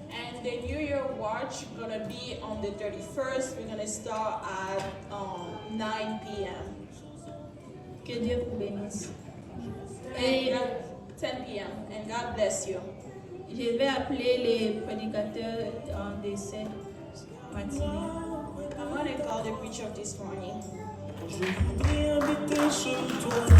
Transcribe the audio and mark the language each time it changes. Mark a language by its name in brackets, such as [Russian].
[English] And the New Year watch gonna be on the 31st. We're gonna start at 9 p.m. [French] Que Dieu vous bénisse. [English] And 10 p.m. And God bless you. [French] Je vais appeler les prédicateurs de cette matinée. [English] I want to call the preacher of this morning. [French] Je voudrais habiter sur toi.